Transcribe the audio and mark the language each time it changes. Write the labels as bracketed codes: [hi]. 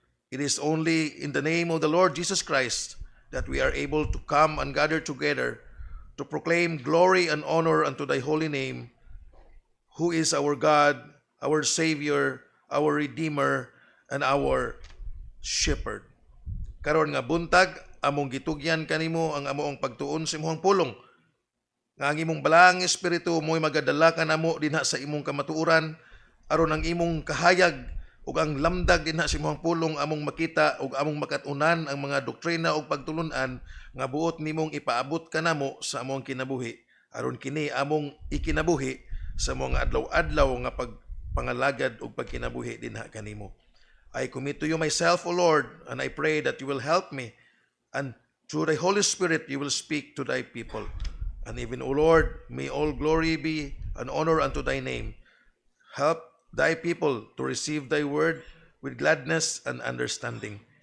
[en] It is only in the name of the Lord Jesus Christ that we are able to come and gather together to proclaim glory and honor unto thy holy name, who is our God, our Savior, our Redeemer, and our Shepherd. [ceb] Karon nga buntag, among gitugyan kanimo ang amoong pagtuon sa imong pulong. Nga ang imong balang espiritu mo'y magadala kanamo dinha sa imong kamatuoran, aron ang imong kahayag ug ang lamdag dinha sa imong pulong among makita ug among makatunan ang mga doktrina ug pagtulunan nga buot nimong ipaabot kanamo sa among kinabuhi, aron kini among ikinabuhi sa mga adlaw-adlaw nga pagpangalagad ug pagkinabuhi dinha kanimo. [en] I commit to you myself, O Lord, and I pray that you will help me, and through the Holy Spirit you will speak to thy people. And even, O Lord, may all glory be and honor unto thy name. Help thy people to receive thy word with gladness and understanding.